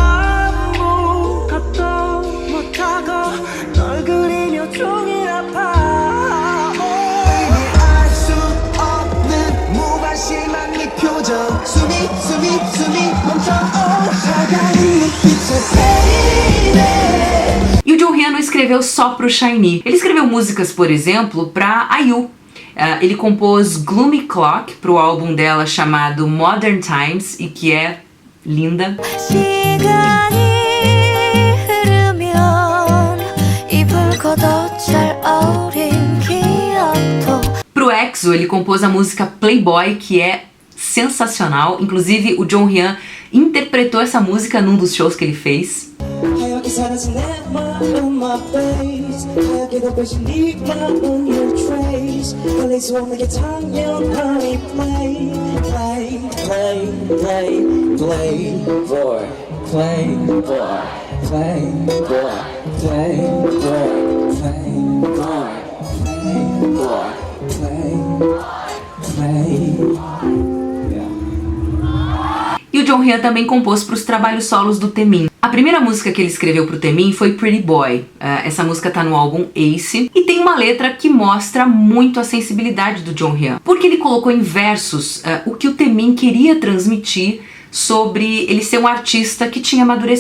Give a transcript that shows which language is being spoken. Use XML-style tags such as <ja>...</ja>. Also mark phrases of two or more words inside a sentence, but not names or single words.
<pt>E o Jonghyun não escreveu só pro SHINee. Ele escreveu músicas, por exemplo, pra IU. Ele compôs Gloomy Clock pro álbum dela chamado Modern Times e que é linda.</pt> <ko>시간이 흐르면 입을 걷어 잘</ko> <pt>EXO, ele compôs a música Playboy, que é sensacional. Inclusive, o Jong Hyun interpretou essa música num dos shows que ele fez.</pt> <ko>하얗게 사라진 내 마음</ko> <en>my face</en> <ko>하얗게 덮여진 네 마음</ko> <en>your trace</en> <ko>걸릴 수 없는 게 당연하니</ko> <en>play play play play play boy play boy play boy play boy play boy play boy play play.</en> <pt>E o Jong Hyun também compôs para os trabalhos solos do Taemin. A primeira música que ele escreveu pro Taemin foi Pretty Boy. Essa música tá no álbum Ace e tem uma letra que mostra muito a sensibilidade do Jong Hyun, porque ele colocou em versos o que o Taemin queria transmitir sobre ele ser um artista que tinha amadurecido.</pt>